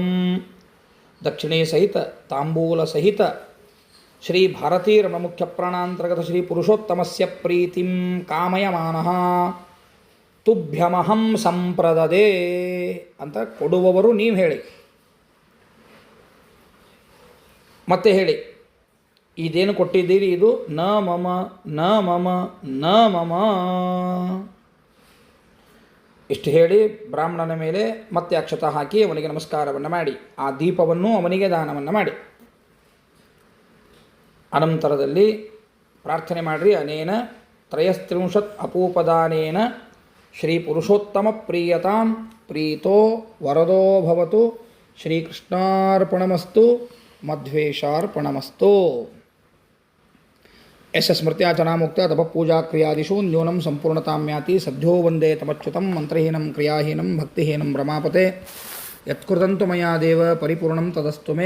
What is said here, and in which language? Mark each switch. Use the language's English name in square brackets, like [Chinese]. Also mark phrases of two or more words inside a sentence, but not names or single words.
[Sanskrit] ದಕ್ಷಿಣೆ ಸಹಿತ ತಾಂಬೂಲ ಸಹಿತ ಶ್ರೀ ಭಾರತೀ ರಮಣ ಮುಖ್ಯ ಪ್ರಾಣಾಂತರ್ಗತ ಶ್ರೀ ಪುರುಷೋತ್ತಮಸ್ಯ ಪ್ರೀತಿಂ ಕಾಮಯಮಾನಃ ತುಭ್ಯಮಹಂ ಸಂಪ್ರದದೆ [Kannada] ಅಂತ ಕೊಡುವವರು ನೀವು ಹೇಳಿ. ಮತ್ತೆ ಹೇಳಿ, ಇದೇನು ಕೊಟ್ಟಿದ್ದೀರಿ ಇದು [Sanskrit] ನ ಮಮ ನ ಮಮ ನ ಮಮ. [Kannada] ಇಷ್ಟು ಹೇಳಿ ಬ್ರಾಹ್ಮಣನ ಮೇಲೆ ಮತ್ತೆ ಅಕ್ಷತ ಹಾಕಿ ಅವನಿಗೆ ನಮಸ್ಕಾರವನ್ನು ಮಾಡಿ ಆ ದೀಪವನ್ನು ಅವನಿಗೆ ದಾನವನ್ನು ಮಾಡಿ ಅನಂತರದಲ್ಲಿ ಪ್ರಾರ್ಥನೆ ಮಾಡಿರಿ. [Sanskrit] ಅನೇನ 33 ಅಪೂಪದಾನೇನ ಶ್ರೀ ಪುರುಷೋತ್ತಮ ಪ್ರೀಯತಾಂ ಪ್ರೀತೋ ವರದೋ ಭವತು ಶ್ರೀಕೃಷ್ಣಾರ್ಪಣಮಸ್ತು ಮಧ್ವೇಶಾರ್ಪಣಮಸ್ತು. ಯಶ ಸ್ಮೃತ್ಯಾಚನಾಮುಕ್ತ ತಪಪೂಜಾ ಕ್ರಿಯಾದಿಷು ನ್ಯೂನಂ ಸಂಪೂರ್ಣತಾಮ್ಯಾತಿ ಸದ್ಯೋ ವಂದೇ ತಮಚ್ಯುತಂ ಮಂತ್ರಹೀನಂ ಕ್ರಿಯಾಹೀನಂ ಭಕ್ತಿಹೀನಂ ರಮಾಪತೆ ಯತ್ಕೃತಂತು ಮಯಾ ದೇವ ಪರಿಪೂರ್ಣಂ ತದಸ್ತು ಮೇ.